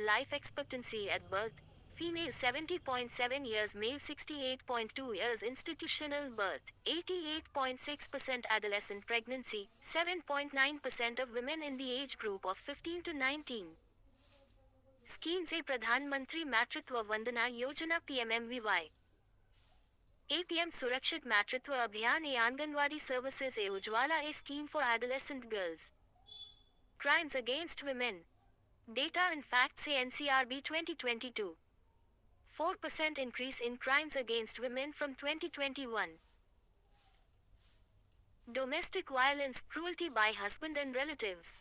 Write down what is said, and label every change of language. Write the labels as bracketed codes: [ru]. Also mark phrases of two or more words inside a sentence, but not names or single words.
[en] Life expectancy at birth. Female 70.7 years, male 68.2 years. Institutional birth, 88.6%. Adolescent pregnancy, 7.9% of women in the age group of 15 to 19. Schemes A. Pradhan Mantri Matritva Vandana Yojana PMMVY. A. PM Surakshit Matritva Abhiyan A. Anganwadi Services A. Ujwala A. Scheme for adolescent girls. Crimes against women. Data and Facts A. NCRB 2022. 4% increase in crimes against women from 2021. Domestic violence, cruelty by husband and relatives.